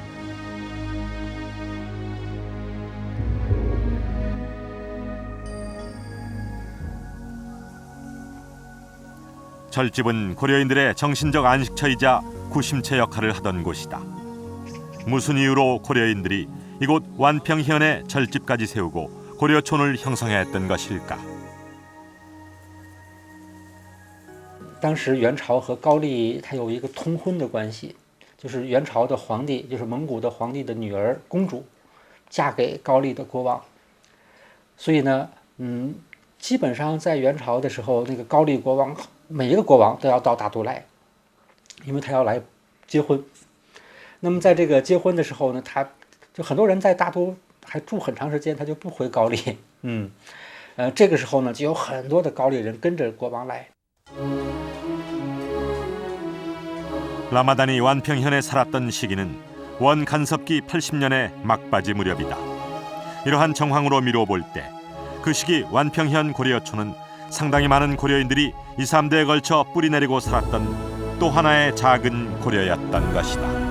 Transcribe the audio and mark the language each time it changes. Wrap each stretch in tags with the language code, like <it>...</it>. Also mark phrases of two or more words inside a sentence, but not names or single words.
<ko>절집은 고려인들의 정신적 안식처이자 구심체 역할을 하던 곳이다. 무슨 이유로 고려인들이 이곳 완평현에 절집까지 세우고 고려촌을 형성해야 했던 것일까?</ko> <zh>当时元朝和高丽它有一个通婚的关系，就是元朝的皇帝，就是蒙古的皇帝的女儿公主，嫁给高丽的国王。所以呢，基本上在元朝的时候，那个高丽国王每一个国王都要到大都来，因为他要来结婚。那么在这个结婚的时候呢，他就很多人在大都还住很长时间，他就不回高丽。这个时候呢，就有很多的高丽人跟着国王来。</zh> <ko>라마단이 완평현에 살았던 시기는 원 간섭기 80년의 막바지 무렵이다. 이러한 정황으로 미뤄볼 때 그 시기 완평현 고려촌은 상당히 많은 고려인들이 2, 3대에 걸쳐 뿌리내리고 살았던 또 하나의 작은 고려였던 것이다.</ko>